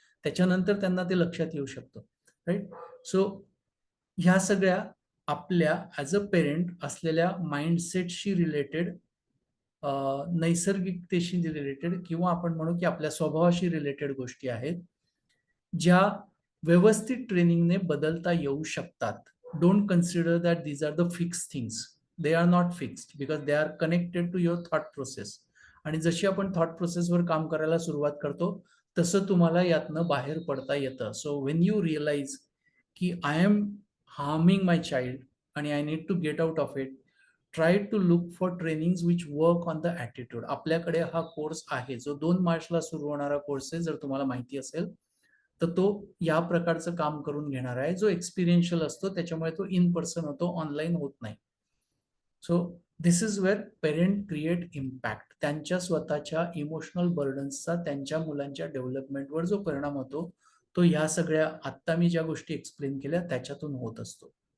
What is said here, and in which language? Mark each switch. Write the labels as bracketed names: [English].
[Marathi] त्याच्यानंतर त्यांना ते लक्षात येऊ शकतं, राईट. सो ह्या सगळ्या आपल्या ॲज अ पेरेंट असलेल्या माइंडसेटशी रिलेटेड, नैसर्गिकतेशी रिलेटेड, किंवा आपण म्हणू की आपल्या स्वभावाशी रिलेटेड गोष्टी आहेत, ज्या व्यवस्थित ट्रेनिंगने बदलता येऊ शकतात. [English] Don't consider that these are the fix things. They are not fixed because they are connected to your thought process. [Marathi] आणि जशी आपण थॉट प्रोसेसवर काम करायला सुरुवात करतो तसं तुम्हाला यातनं बाहेर पडता येतं. [English] so when you realize की I am harming my child [Marathi] आणि [English] I need to get out of it, try to look for trainings which work on the attitude. [Marathi] आपल्याकडे हा कोर्स आहे जो 2 मार्चला सुरू होणारा कोर्स आहे, जर तुम्हाला माहिती असेल तर तो या प्रकारचं काम करून घेणार आहे, जो एक्सपिरियन्शियल असतो. त्याच्यामुळे तो इन पर्सन होतो, ऑनलाईन होत नाही. [English] So this is where parent create impact. [Marathi] त्यांच्या स्वतःच्या इमोशनल बर्डन्सचा त्यांच्या मुलांच्या डेव्हलपमेंटवर जो परिणाम होतो तो ह्या सगळ्या आत्ता मी ज्या गोष्टी एक्सप्लेन केल्या त्याच्यातून होत असतो.